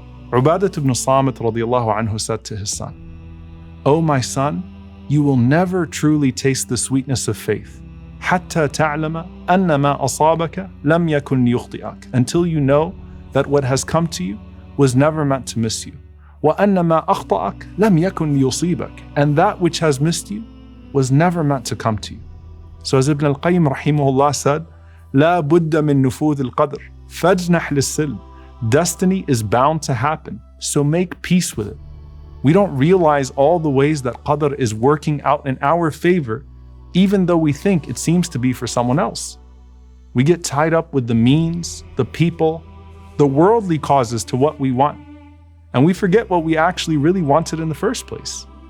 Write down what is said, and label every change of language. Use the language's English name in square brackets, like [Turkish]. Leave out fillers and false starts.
[English] Ubadah ibn Samit radiallahu anhu said to his son, "O my son, you will never truly taste the sweetness of faith [Arabic] حتى تعلم أن ما أصابك لم يكن يخطئك, [English] until you know that what has come to you was never meant to miss you. [Arabic] وأن ما أخطأك لم يكن يصيبك, [English] and that which has missed you was never meant to come to you." So as Ibn al-Qayyim rahimahullah said, [Arabic] لا بد من نفوذ القدر فاجنح للسلم. [English] Destiny is bound to happen, so make peace with it. We don't realize all the ways that Qadar is working out in our favor, even though we think it seems to be for someone else. We get tied up with the means, the people, the worldly causes to what we want, and we forget what we actually really wanted in the first place.